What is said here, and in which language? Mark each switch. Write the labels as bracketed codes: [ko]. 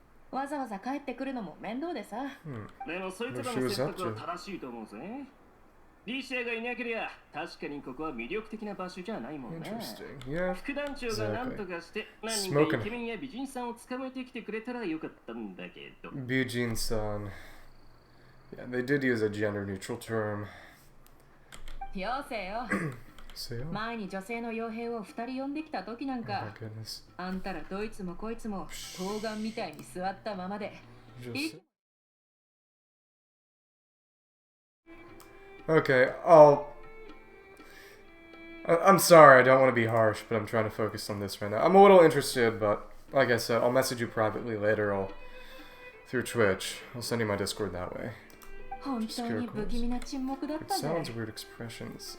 [ja] わざわざ帰ってくるのも面倒でさ。でもそいつらの選択は正しいと思うぜ。リシアがいなけりゃ確かにここは魅力的な場所じゃないもんね。副団長が何とかして何人かイケメンや美人さんを捕まえてきてくれたらよかったんだけど。美人さん。 [en] Yeah, they did use a gender neutral term. [ja] よせよ。前に女性の傭兵を2人呼んできた時なんか、あんたらどいつもこいつも冬瓜みたいに座ったままで。 [en] Okay, I'm sorry, I don't want to be harsh, but I'm trying to focus on this right now. I'm a little interested, but like I said, I'll message you privately later. Through Twitch. I'll send you my Discord that way. It sounds weird expressions.